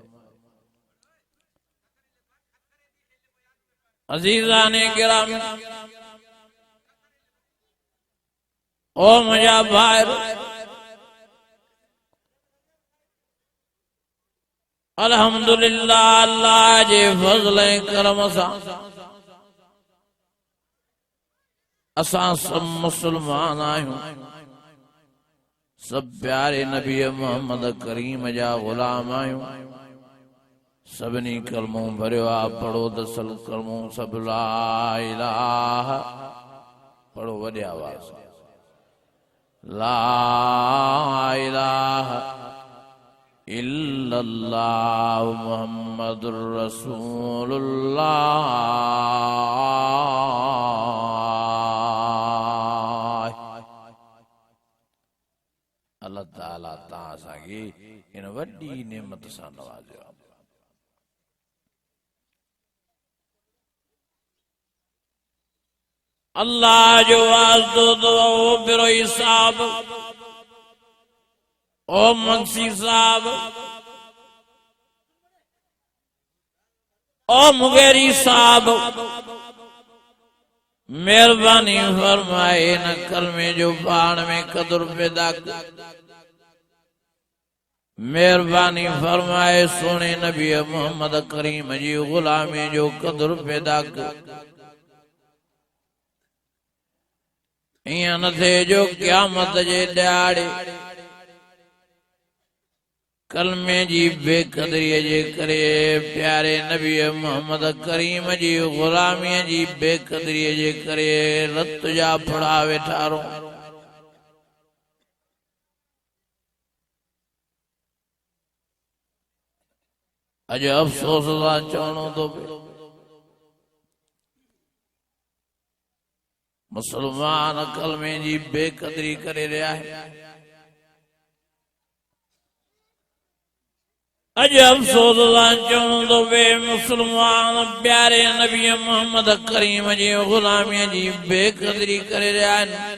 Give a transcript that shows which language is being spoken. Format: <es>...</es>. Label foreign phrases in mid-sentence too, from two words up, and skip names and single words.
<sd>अज़ीज़ाने गिरामी, ओ मुझा भाइरो, अल्हम्दुलिल्लाह अल्लाह जे फज़ल ऐं करम सां असां सब मुसलमान आहियूं। सब प्यारे नबी मोहम्मद करीम जा गुलाम आहियूं। सभिनी कलमो भरियो आहे, पढ़ो दसल कलमो सब</sd> <ar>لا إله,</ar> <sd>पढ़ो वॾे आवाज़,</sd> <ar>لا إله إلا الله محمد رسول الله.</ar> <sd>अल्लाह ताला तां असांखे इन वॾी नेमत सां नवाज़ियो आहे। अल्लाह जो वास्तो तो बिरो साहब, ओ मक्सी साहब, ओ मुगेरी साहब, मेहरबानी फरमाए न कलमे जो पाण में कदर पैदा कर। मेहरबानी फरमाए सोने नबी मोहम्मद करीम जी गुलामी जो कदर पैदा कर। इं न थे जो क़यामत जे ॾियारे कलमे जी बेकदरीअ जे करे प्यारे नबी मोहम्मद करीम जी गुलामीअ जी बेकदरीअ जे करे रत जा फड़ा वेठारो। अज अफ़सोस सां चवणो थो पए, मुसलमान कलमे जी बेकदरी करे रहिया आहिनि। अज अफ़सोस सां चवणो थो पए, मुसलमान प्यारे नबी मोहम्मद करीम जी गुलामीअ जी बेकदरी करे रहिया आहिनि।</sd>